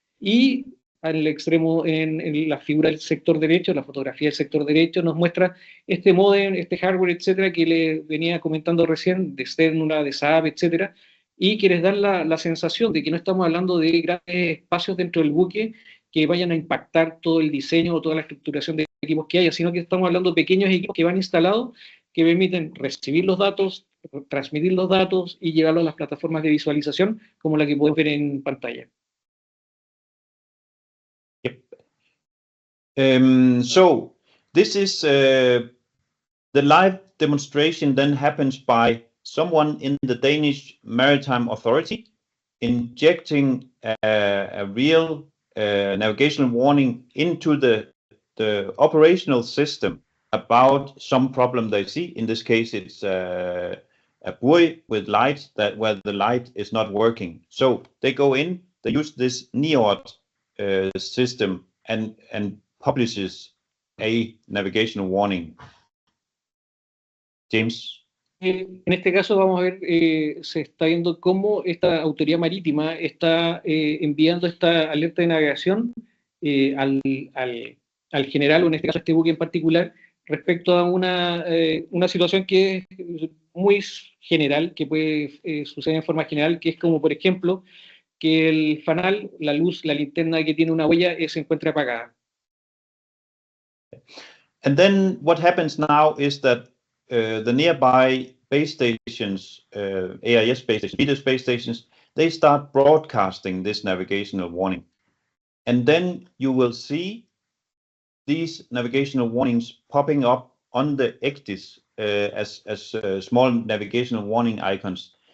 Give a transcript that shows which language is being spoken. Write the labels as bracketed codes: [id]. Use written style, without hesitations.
[es] Y al extremo, en la figura del sector derecho, la fotografía del sector derecho, nos muestra este modem, este hardware, etcétera, que le venía comentando recién, de Sternula, de Saab, etcétera, y que les dan la sensación de que no estamos hablando de grandes espacios dentro del buque que vayan a impactar todo el diseño o toda la estructuración de equipos que haya, sino que estamos hablando de pequeños equipos que van instalados, que permiten recibir los datos, transmitir los datos y llevarlos a las plataformas de visualización, como la que pueden ver en pantalla. [en] So this is the live demonstration then happens by someone in the Danish Maritime Authority injecting a real navigational warning into the operational system about some problem they see. In this case, it's a buoy with lights where the light is not working. So they go in, they use this NEOD system and publishes a navigational warning. James. [es] En este caso vamos a ver, se está viendo cómo esta autoridad marítima está enviando esta alerta de navegación al general, o en este caso a este buque en particular, respecto a una situación que es muy general, que puede suceder en forma general, que es como, por ejemplo, que el fanal, la luz, la linterna que tiene una huella se encuentre apagada. [en] And then what happens now is that the nearby base stations, AIS base stations, VIDAS base stations, they start broadcasting this navigational warning. And then you will see these navigational warnings popping up on the ECDIS as small navigational warning icons.